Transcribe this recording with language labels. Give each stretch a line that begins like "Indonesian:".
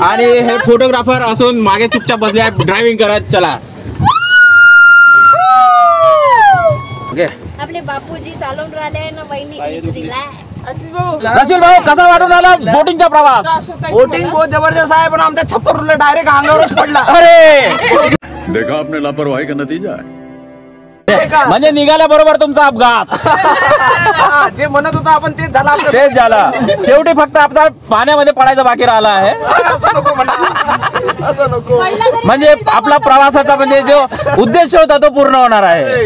Marathi: आणि हे फोटोग्राफर असून मागे चुपचाप बसले आहे ड्रायव्हिंग करत. चला आपले बापूजी चालवून राहिले ना वहिनी रशील भाऊ कसा वाटून आला बोटिंगचा प्रवास? बोटिंग बहुत जबरदस्त आहे पण आमच्या छप्पर डायरेक्ट अंगावरच पडला. अरे
Hindi: देखा आपने लापरवाही का नतीजा है.
Marathi: म्हणजे निघाल्याबरोबर तुमचा अपघात. जे म्हणत होता आपण तेच झालं आपलं. तेच झालं. शेवटी फक्त आपला पाण्यामध्ये पडायचं बाकी राहिला आहे. असं नको म्हणा, असं नको. म्हणजे आपला प्रवासाचा म्हणजे जो उद्देश होता तो पूर्ण होणार आहे.